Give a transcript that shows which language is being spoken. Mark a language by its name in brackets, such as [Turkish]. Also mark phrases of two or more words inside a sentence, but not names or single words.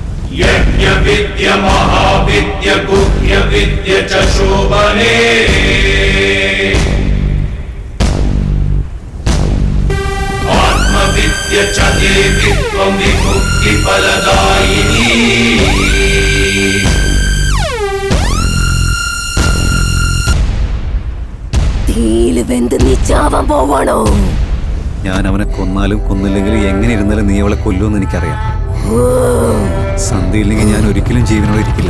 [Sanskrit] यज्ञविद्य महाविद्य गुह्य विद्य च शोभने आत्मविद्य च देवित्वं विमुक्ति फलदायिनी [Malayalam] തീയില് വെന്ത് നീ ചാവാൻ പോവാണോ? ഞാൻ അവനെ കൊന്നാലും കൊന്നില്ലെങ്കിലും എങ്ങനെ ഇരുന്നാലും നീ അവളെ കൊല്ലുമെന്ന് എനിക്കറിയാം. സന്ധ്യയില്ലെങ്കിൽ ഞാൻ ഒരിക്കലും ജീവനോടെ ഇരിക്കില്ല.